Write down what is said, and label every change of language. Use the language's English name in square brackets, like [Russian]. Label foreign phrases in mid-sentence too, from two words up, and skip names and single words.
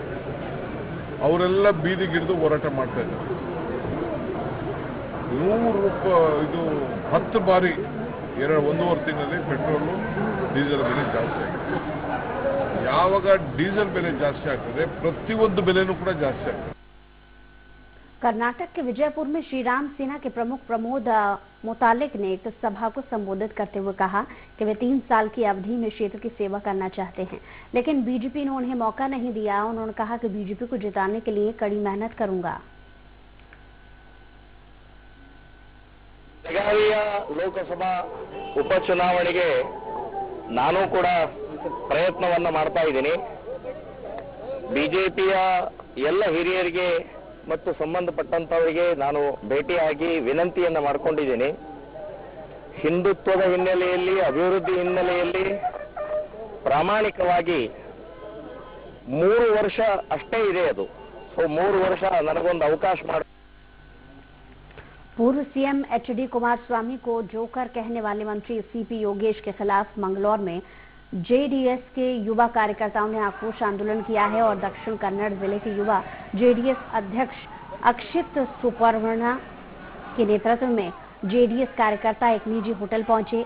[Kannada] ಅವರೆಲ್ಲ ಬೀದಿಗಿಡಿದು ಹೋರಾಟ ಮಾಡ್ತಾ ಇದ್ದಾರೆ. 100 ರೂಪಾಯಿ ಇದು 10 ಬಾರಿ 1.5 ತಿಂಗಳಲ್ಲಿ ಪೆಟ್ರೋಲು ಡೀಸೆಲ್ ಬೆಲೆ ಜಾಸ್ತಿ ಆಗಿದೆ. ಯಾವಾಗ ಡೀಸೆಲ್ ಬೆಲೆ ಜಾಸ್ತಿ ಆಗ್ತದೆ ಪ್ರತಿಯೊಂದು ಬೆಲೆನೂ ಕೂಡ ಜಾಸ್ತಿ ಆಗ್ತದೆ. [Hindi] कर्नाटक के विजयपुर में श्री राम सेना के प्रमुख प्रमोद मुतालिक ने एक सभा को संबोधित करते हुए कहा कि वे 3 साल की अवधि में क्षेत्र की सेवा करना चाहते हैं, लेकिन बीजेपी ने उन्हें मौका नहीं दिया। उन्होंने कहा कि बीजेपी को जिताने के लिए कड़ी मेहनत करूंगा। [Kannada] ಬೆಳಗಾವಿಯ ಲೋಕಸಭಾ ಉಪಚುನಾವಣೆಗೆ ನಾನು ಕೂಡ ಪ್ರಯತ್ನವನ್ನ ಮಾಡ್ತಾ ಇದ್ದೀನಿ. ಬಿಜೆಪಿಯ ಎಲ್ಲ ಹಿರಿಯರಿಗೆ ಮತ್ತು ಸಂಬಂಧಪಟ್ಟಂತವರಿಗೆ ನಾನು ಭೇಟಿಯಾಗಿ ವಿನಂತಿಯನ್ನ ಮಾಡಿಕೊಂಡಿದ್ದೀನಿ. ಹಿಂದುತ್ವದ ಹಿನ್ನೆಲೆಯಲ್ಲಿ, ಅಭಿವೃದ್ಧಿ ಹಿನ್ನೆಲೆಯಲ್ಲಿ ಪ್ರಾಮಾಣಿಕವಾಗಿ 3 ವರ್ಷ ಅಷ್ಟೇ ಇದೆ ಅದು. ಸೊ 3 ವರ್ಷ ನನಗೊಂದು ಅವಕಾಶ ಮಾಡಿ. [Hindi] पूर्व सीएम एचडी कुमारस्वामी को जोकर कहने वाले मंत्री सीपी योगेश के खिलाफ मंगलौर में जेडीएस के युवा कार्यकर्ताओं ने आक्रोश आंदोलन किया है और दक्षिण कन्नड़ जिले के युवा जेडीएस अध्यक्ष अक्षित सुपर्णा के नेतृत्व में जेडीएस कार्यकर्ता एक निजी होटल पहुंचे।